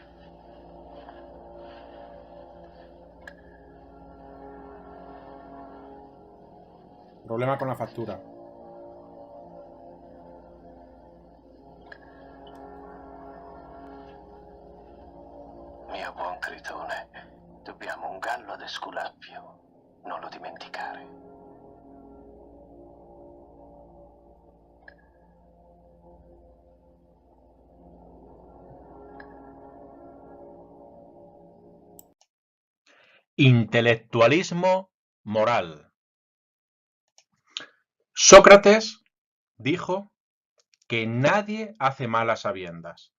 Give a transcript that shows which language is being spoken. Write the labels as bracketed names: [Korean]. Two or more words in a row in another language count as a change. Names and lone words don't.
[Spanish] Problema con la factura. [Italian] Mio buon Tritone, dobbiamo un gallo ad Esculapio. Non lo dimenticare. [Spanish] Intelectualismo moral. Sócrates dijo que nadie hace mal a sabiendas.